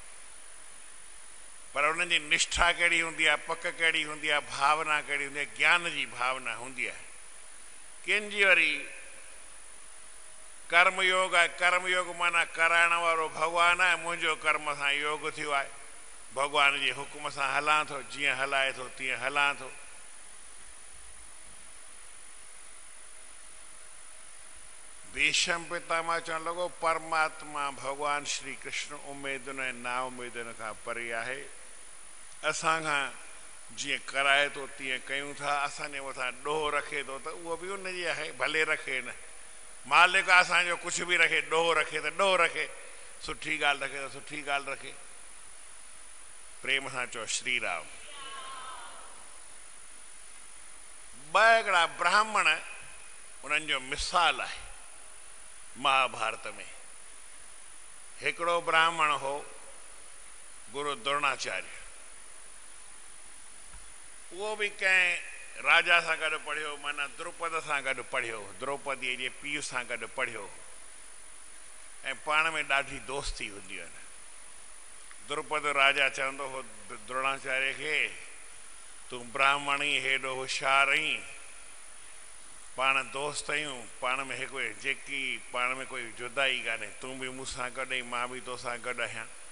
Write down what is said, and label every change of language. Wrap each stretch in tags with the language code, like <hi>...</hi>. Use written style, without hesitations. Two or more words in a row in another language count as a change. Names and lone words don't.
<sd>पर उन्हनि जी निष्ठा कहिड़ी हूंदी आहे पक कहिड़ी हूंदी आहे भावना कहिड़ी हूंदी आहे ज्ञान जी भावना हूंदी आहे किन जी वरी कर्मयोग आहे कर्मयोग माना कराइण वारो भॻवान आहे मुंहिंजो कर्म सां योग थियो आहे भॻवान जे हुकुम सां हलां थो जीअं हलाए थो तीअं हलां थो भीष्म पितामह चवणु लॻो परमात्मा भगवान श्री कृष्ण उमेदुनि ऐं ना उमेदुनि खां परे आहे असां खां जीअं कराए थो तीअं कयूं था असांजे मथां ॾोह रखे थो त उहो बि उनजी आहे भले रखे न मालिक असांजो कुझु बि रखे ॾोह रखे त ॾोह रखे सुठी ॻाल्हि रखे त सुठी ॻाल्हि रखे प्रेम सां चओ श्री राम ॿ हिकिड़ा ब्राह्मण उन्हनि जो मिसाल आहे महाभारत में हिकिड़ो ब्राह्मण हो गुरु द्रोणाचार्य उहो बि कंहिं राजा सां गॾु पढ़ियो माना द्रुपद सां गॾु पढ़ियो द्रौपदीअ जे पीउ सां गॾु पढ़ियो ऐं पाण में ॾाढी दोस्ती हूंदी हुई द्रुपद राजा चवंदो हो द्रोणाचार्य खे तूं ब्राह्मण ई हेॾो होशियारु आहीं पाण दोस्त आहियूं पाण में हिकु जेकी पाण में कोई जुदाई कान्हे तूं बि मूंसां गॾु आहीं मां बि तोसां गॾु आहियां</sd>